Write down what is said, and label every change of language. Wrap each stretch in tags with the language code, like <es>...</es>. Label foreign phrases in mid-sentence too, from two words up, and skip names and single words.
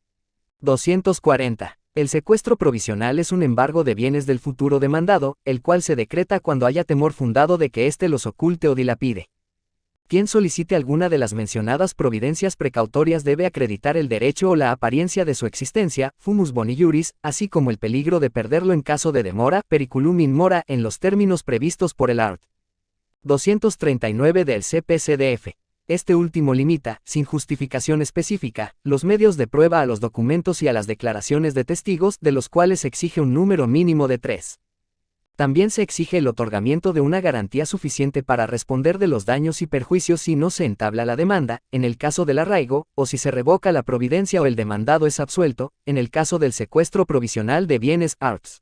<es>240. El secuestro provisional es un embargo de bienes del futuro demandado, el cual se decreta cuando haya temor fundado de que éste los oculte o dilapide. Quien solicite alguna de las mencionadas providencias precautorias debe acreditar el derecho o la apariencia de su existencia,</es> <la>fumus boni iuris,</la> <es>así como el peligro de perderlo en caso de demora,</es> <la>periculum in mora,</la> <es>en los términos previstos por el art. 239 del CPCDF. Este último limita, sin justificación específica, los medios de prueba a los documentos y a las declaraciones de testigos, de los cuales se exige un número mínimo de 3. También se exige el otorgamiento de una garantía suficiente para responder de los daños y perjuicios si no se entabla la demanda, en el caso del arraigo, o si se revoca la providencia o el demandado es absuelto, en el caso del secuestro provisional de bienes arts.</es>